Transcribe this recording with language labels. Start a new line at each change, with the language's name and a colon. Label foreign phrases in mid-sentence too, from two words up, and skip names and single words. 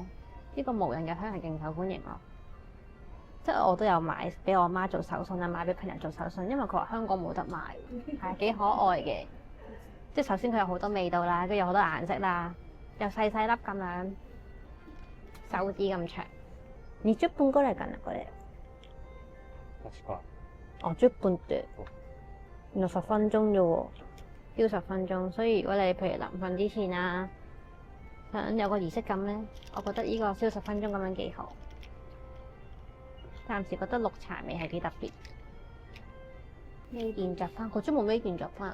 Cantonese: 呢個無印嘅香係勁受歡迎咯。即係我都有買俾我媽做手信啊，買俾朋友做手信，因為佢話香港冇得賣，係幾可愛嘅。即係首先佢有好多味道啦，跟住有好多顏色啦，又細細粒咁樣，手指咁長。
Japanese: 20 分ぐらいかなこれ。確か。
Cantonese: 哦，
Japanese: 10分って
Cantonese: 原來10分鐘啫喎，標10分鐘。所以如果你譬如臨瞓之前啊，想有個儀式感咧，我覺得呢個燒10分鐘咁樣幾好。暫時覺得綠茶味係幾特別。呢件着翻，佢都冇呢件着翻。